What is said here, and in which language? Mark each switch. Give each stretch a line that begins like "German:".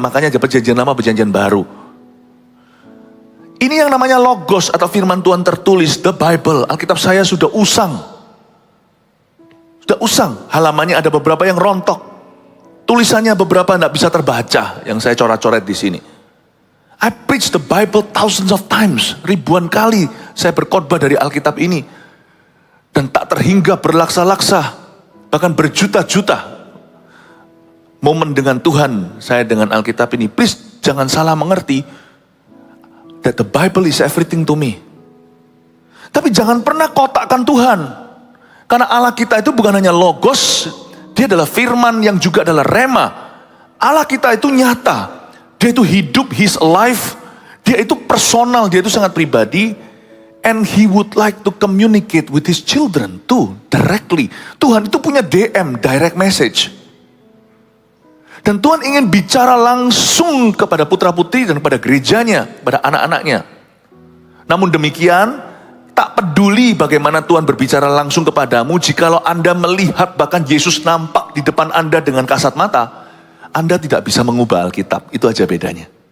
Indonesian: Makanya ada perjanjian lama, perjanjian baru. Ini yang namanya logos atau firman Tuhan tertulis,
English: the Bible.
Indonesian: Alkitab saya sudah usang. Halamannya ada beberapa yang rontok. Tulisannya beberapa tidak bisa terbaca, yang saya coret-coret di sini.
English: I preach the Bible thousands of times.
Indonesian: Ribuan kali saya berkhotbah dari Alkitab ini. Dan tak terhingga berlaksa-laksa. Bahkan berjuta-juta momen dengan Tuhan saya dengan Alkitab ini.
English: Please
Indonesian: jangan salah mengerti.
English: That the Bible is everything to me.
Indonesian: Tapi jangan pernah kotakkan Tuhan. Karena Allah kita itu bukan hanya logos. Dia adalah firman yang juga adalah rema. Allah kita itu nyata. Dia itu hidup,
English: He's alive.
Indonesian: Dia itu personal, dia itu sangat pribadi.
English: And He would like to communicate with His children too, directly.
Indonesian: Tuhan itu punya DM, direct message. Dan Tuhan ingin bicara langsung kepada putra-putri dan kepada gerejanya, pada anak-anaknya. Namun demikian, tak peduli bagaimana Tuhan berbicara langsung kepadamu, jikalau Anda melihat bahkan Yesus nampak di depan Anda dengan kasat mata, Anda tidak bisa mengubah Alkitab, itu aja bedanya.